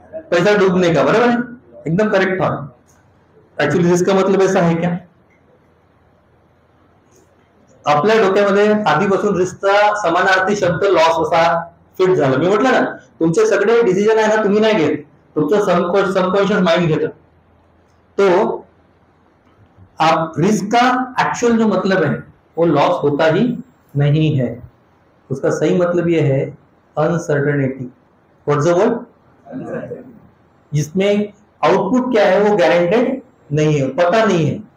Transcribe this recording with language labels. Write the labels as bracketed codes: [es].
[hi] पैसा डूबने का, बराबर है, एकदम करेक्ट थॉट। एक्चुअली रिस्क का मतलब ऐसा है क्या? [mr] आपल्या डोक्यामध्ये आधीपासून रिस्कचा समानार्थी शब्द लॉस असा फिट झाला। मी म्हटलं ना, तुमचे सगळे डिसिजन आहे ना तुम्ही नाही घेत, तुमचं सबकॉन्शियस माइंड घेतं। [hi] तो आप रिस्क का एक्चुअल जो मतलब है वो लॉस होता ही नहीं है। उसका सही मतलब ये है अनसर्टेनिटी। [en] What's the word? [hi] जिसमें आउटपुट क्या है वो गारंटेड नहीं है, पता नहीं है।